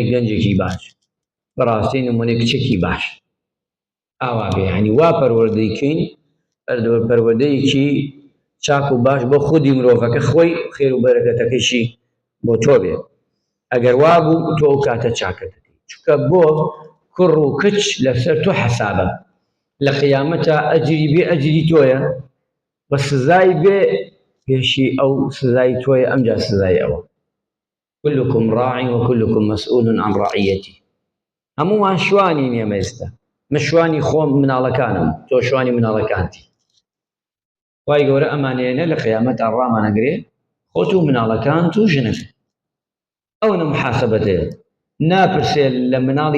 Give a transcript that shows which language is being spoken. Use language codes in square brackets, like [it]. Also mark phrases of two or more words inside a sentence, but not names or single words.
[ckb] گەنجێکی باش بەڕاستی نمونەی کچێکی باش ئاوا بێ هەنی وا پەروەردەیکەین پەروەردەیەکی چاک و باش بۆ خودی مرۆڤەکە خۆی خێر و بەرەکەتەکەیشی بۆ تۆ بێ ئەگەر وا بوو تۆ ئەو کاتە چاکەت دەکەی چونکە بۆ کوڕ و کچ لەسەر تۆ حەسابە لە قیامەتە ئەجری بێ ئەجری تۆیە بە سزای بێ پێشی ئەو سزای تۆیە ئەمجا سزای ئەوە كلكم [ar] راع وكلكم مسؤول عن رعيته [ckb] هەمووان شوانی ئێمە ئێستا من شوانی خۆم مناڵەکانم تۆ شوانی مناڵەکانتی خوای گەورە ئەمانەیەنە لە قیامەتە ڕامانەگرێ خۆت و مناڵەکانت و ژنەکە ئەوە محاسەبەتەیە ناپرسێ لە مناڵی